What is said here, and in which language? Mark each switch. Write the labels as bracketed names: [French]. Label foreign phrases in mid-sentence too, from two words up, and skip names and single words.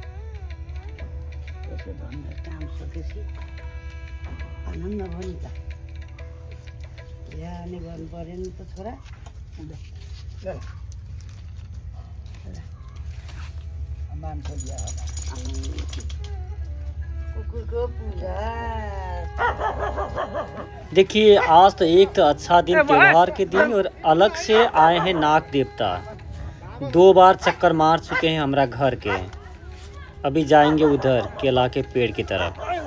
[Nepali] त्यसो भन्दा काम सकेपछि आनन्द भयो नि त बिहानै गर्नु पऱ्यो नि त छोरा। मान्छे बिहा कुकुरको पूजा। [Hindi] देखिए, आज तो एक तो अच्छा दिन त्योहार के दिन और अलग से आए हैं नाग देवता। 2 बार चक्कर मार चुके हैं हमारा घर के। अभी जाएंगे उधर केला के पेड़ की तरफ।